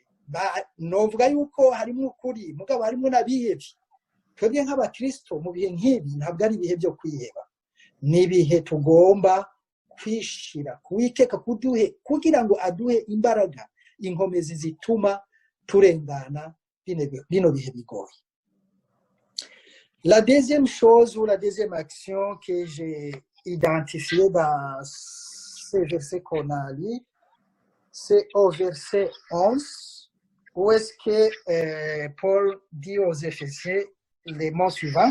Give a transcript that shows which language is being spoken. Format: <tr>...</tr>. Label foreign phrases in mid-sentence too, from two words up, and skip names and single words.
<rn>Novuga yuko harimo ukuri, mugabo harimo n'abihebye. Twebwe nk'abakristo mu bihe nk'ibi ntabwo ari ibihe byo kwiheba, ni ibihe tugomba kwishira kuwiteka kugira ngo aduhe imbaraga, inkomezi zituma turengana bino bihe bigoye.</rn> <fr>La deuxième chose ou la deuxième action que j'ai identifiée dans ce verset qu'on a lu, c'est au verset 11 où est-ce que Paul dit aux Éphésiens les mots suivants.</fr>